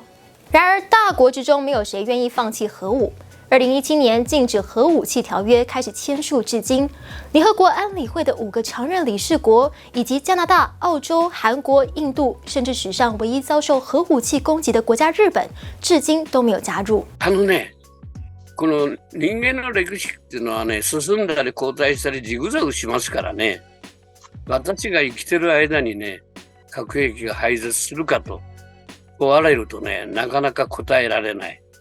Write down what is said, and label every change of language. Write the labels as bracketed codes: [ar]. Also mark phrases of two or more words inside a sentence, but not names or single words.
[zh] 然而，大国之中没有谁愿意放弃核武。2017年，禁止核武器条约开始签署至今，联合国安理会的5个常任理事国，以及加拿大、澳洲、韩国、印度，甚至史上唯一遭受核武器攻击的国家日本，至今都没有加入。 [ja] この人間の歴史っていうのはね、進んだり後退したりジグザグしますからね。私が生きてる間にね、核兵器が廃絶するかと問われるとね、なかなか答えられない。